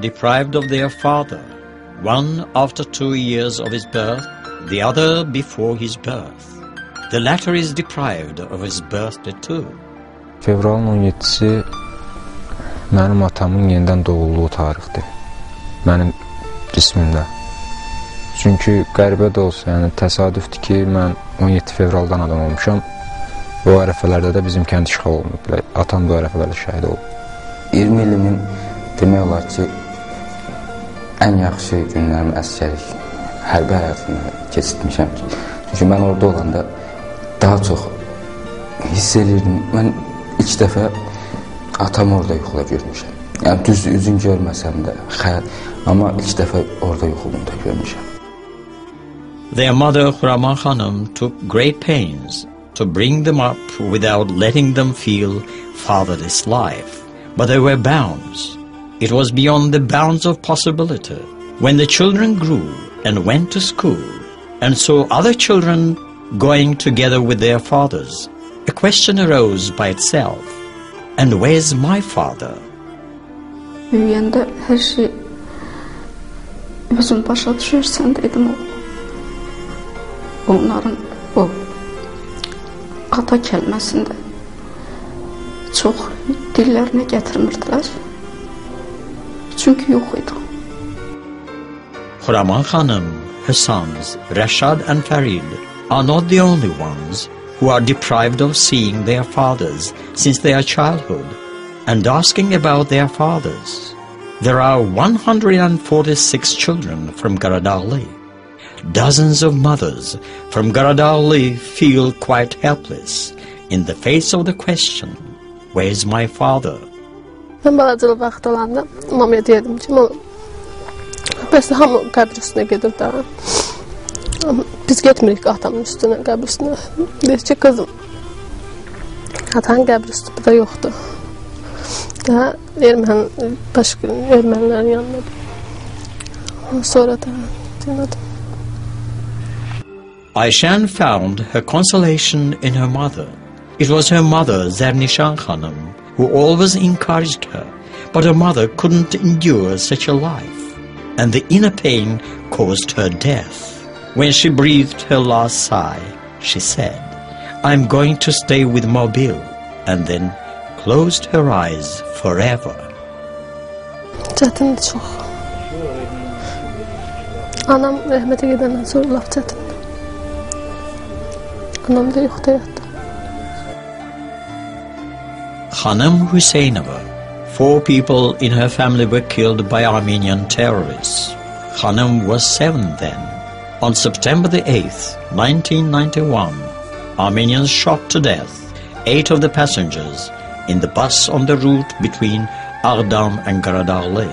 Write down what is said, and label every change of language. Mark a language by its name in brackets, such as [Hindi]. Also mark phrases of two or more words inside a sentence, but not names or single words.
[English] deprived of their father, one after 2 years of his birth, the other before his birth. The latter is deprived of his birthday too. [Azerbaijani] Fevralın 17-si mənim atamın yenidən doğulduğu tarixdir, mənim cismimdə. Çünki qəribə də olsa, yəni təsadüfdür ki, mən 17 fevraldan adam olmuşam. O ərəfələrdə də bizim kənd işğal olunub, atam da o ərəfələrdə şəhid olub. 20 ilimin demək olar ki, ən yaxşı günlərim əsgərlik, hərbi həyatımda keçirtmişəm. Çünki mən orada olanda daha çox hiss edirdim. Mən ilk dəfə atamı orada yuxuda görmüşəm. Yəni düzdür, üzün görməsəm də, amma ilk dəfə orada yuxumda görmüşəm. [English] Their mother, Khuraman Khanım, took great pains to bring them up without letting them feel fatherless life. But there were bounds. It was beyond the bounds of possibility. When the children grew and went to school and saw other children going together with their fathers, a question arose by itself. And where's my father? [Azerbaijani] Büyüyəndə hər şey Özüm başa düşürsən dedim o. Onların o ata kəlməsində çox dillərinə gətirmirdilər. Çünki yox idi. [English] Khuraman Khanım, her sons, Rashad and Farid, are not the only ones who are deprived of seeing their fathers since their childhood and asking about their fathers. There are 146 children from Garadaghli. Dozens of mothers from Garadaghli feel quite helpless in the face of the question, where's my father? [Azerbaijani] Ben balacılı vaxt olanda mamaya deyirdim ki, bəs hamı qəbr üstünə gedir də. Biz getmirik atamın üstünə, qəbr üstünə. Deyir ki, qızım, atanın qəbr üstü burada yoxdur. Daha ermənilərin yanındadır. Sonra da dinlədim. [English] Ayşan found her consolation in her mother. It was her mother, Zernishan Khanım, who always encouraged her, but her mother couldn't endure such a life, and the inner pain caused her death. When she breathed her last sigh, she said, "I'm going to stay with Mobil," and then closed her eyes forever. [Azerbaijani] Çətindir çox. Anam rəhmətə gedəndən sonra laf çətindir. Anam da yoxdur həyatda. [English] Khanım Huseynova. 4 people in her family were killed by Armenian terrorists. Khanım was 7 then. On September the 8th, 1991, Armenians shot to death 8 of the passengers in the bus on the route between Ağdam and Garadaghli.